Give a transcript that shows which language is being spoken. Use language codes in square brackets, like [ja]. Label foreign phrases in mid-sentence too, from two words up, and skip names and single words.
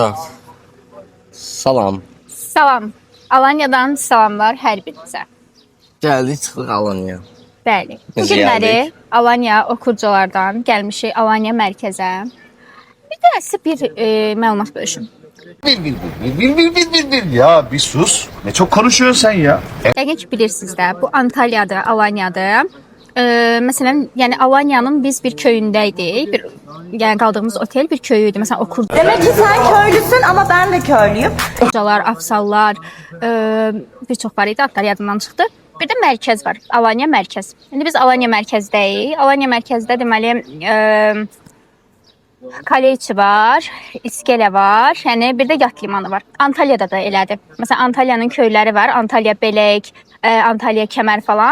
[az] Salam. Salam. Alanya'dan salamlar hər birinizə. Gəldik, çıxdıq Alanya'ya. Bəli. Bu Necə günləri gəldik? Alanya okurcalardan gəlmişik Alanya mərkəzə. Bir də sizə bir məlumat bölüşüm. [tr] Ya bir sus. Ne çok konuşuyorsun sen ya. [az] Yəqin ki bilirsiniz də, bu Antalyadır, Alanya'dır. Məsələn, yəni Alanya'nın biz bir köyündəydik. Yəni qaldığımız otel bir köy idi. Məsələn, okurdular, [tr] Demek ki sen köylüsün ama ben de köylüyüm. [az] afsallar, bir çox var idi, adlar yadımdan çıxdı. Bir də mərkəz var, Alanya mərkəz. İndi biz Alanya mərkəzdəyik. Alanya mərkəzdə deməli Kaleiçi var, İskele var, yəni bir də yat limanı var. Antalya'da da elədir. Məsələn, Antalya'nın köyləri var, Antalya Belek, Antalya Kəmər falan.